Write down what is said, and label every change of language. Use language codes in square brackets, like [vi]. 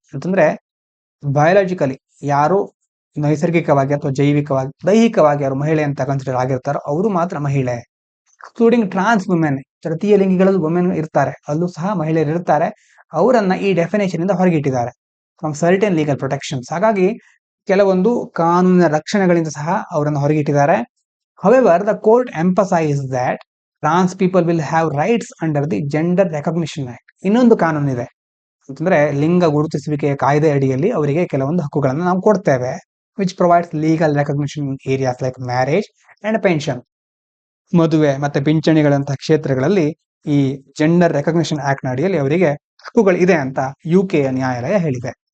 [kn] ಅಂತಂದ್ರೆ ಬಯಾಲಜಿಕಲಿ ಯಾರು ನೈಸರ್ಗಿಕವಾಗಿ ಅಥವಾ ಜೈವಿಕವಾಗಿ, ದೈಹಿಕವಾಗಿ ಯಾರು ಮಹಿಳೆ ಅಂತ ಕನ್ಸಿಡರ್ ಆಗಿರ್ತಾರೋ ಅವರು ಮಾತ್ರ ಮಹಿಳೆ. [en] Excluding trans women. [kn] ತೃತೀಯ ಲಿಂಗಿಗಳಲ್ಲಿ ವುಮೆನ್ ಇರ್ತಾರೆ, ಅಲ್ಲೂ ಸಹ ಮಹಿಳೆಯರು ಇರ್ತಾರೆ. ಅವರನ್ನ ಈ ಡೆಫಿನೇಷನ್ ಇಂದ ಹೊರಗಿಟ್ಟಿದ್ದಾರೆ [en] From certain legal protections. [kn] ಹಾಗಾಗಿ ಕೆಲವೊಂದು ಕಾನೂನಿನ ರಕ್ಷಣೆಗಳಿಂದ ಸಹ ಅವರನ್ನು ಹೊರಗಿಟ್ಟಿದ್ದಾರೆ. [en] However, the court emphasized that trans people will have rights under the Gender Recognition Act. [kn] ಇನ್ನೊಂದು ಕಾನೂನು ಇದೆ, ಅಂತಂದ್ರೆ ಲಿಂಗ ಗುರುತಿಸುವಿಕೆಯ ಕಾಯ್ದೆ ಅಡಿಯಲ್ಲಿ ಅವರಿಗೆ ಕೆಲವೊಂದು ಹಕ್ಕುಗಳನ್ನು ನಾವು ಕೊಡ್ತೇವೆ, [en] Which provides legal recognition areas like marriage and pension. [kn] ಮದುವೆ ಮತ್ತೆ ಪಿಂಚಣಿಗಳಂತಹ ಕ್ಷೇತ್ರಗಳಲ್ಲಿ ಈ ಜೆಂಡರ್ ರೆಕಗ್ನಿಷನ್ ಆಕ್ಟ್ ಅಡಿಯಲ್ಲಿ ಅವರಿಗೆ ಹಕ್ಕುಗಳು ಇದೆ ಅಂತ UK ನ್ಯಾಯಾಲಯ ಹೇಳಿದೆ.